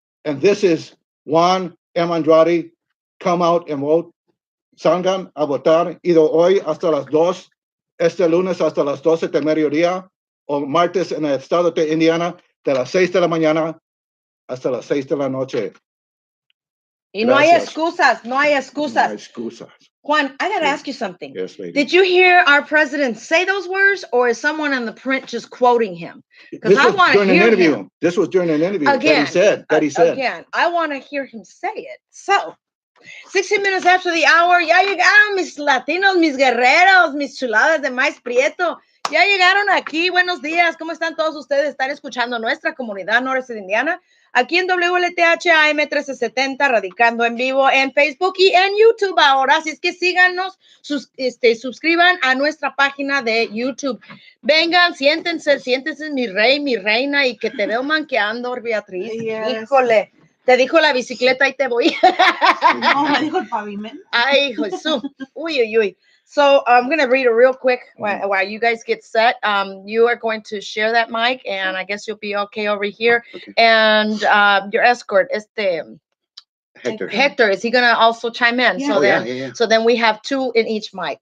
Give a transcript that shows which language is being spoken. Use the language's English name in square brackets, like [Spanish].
[English] And this is Juan M. Andrade. Come out and vote. [Spanish] Salgan a votar. Either hoy hasta las 2, este lunes hasta las 12 de mediodía, o martes en el estado de Indiana de las 6 de la mañana hasta las 6 de la noche. Y no hay excusas, no hay excusas. No hay excusas. [English] Juan, I got to ask you something. Yes, lady. Did you hear our president say those words, or is someone on the print just quoting him? Because I want to hear him. This was during an interview again, that he said. Again, I want to hear him say it. So, 60 minutes after the hour, [Spanish] ya llegaron mis latinos, mis guerreros, mis chuladas de maíz prieto. Ya llegaron aquí. Buenos días. ¿Cómo están todos ustedes? Están escuchando Nuestra Comunidad Noreste de Indiana, aquí en WLTH AM 1370, radicando en vivo en Facebook y en YouTube ahora. Así es que síganos, suscriban a nuestra página de YouTube. Vengan, siéntense, mi rey, mi reina, y que te veo manqueando, Beatriz. [English] Yes. [Spanish] Híjole. Te dijo la bicicleta y te voy. No, me dijo el pavimento. Ay, Jesús. Uy, uy, uy. [English] So I'm going to read it real quick while you guys get set. You are going to share that mic, and I guess you'll be okay over here. Okay. And your escort, Hector, is he going to also chime in? Yeah. So then, so then we have 2 in each mic.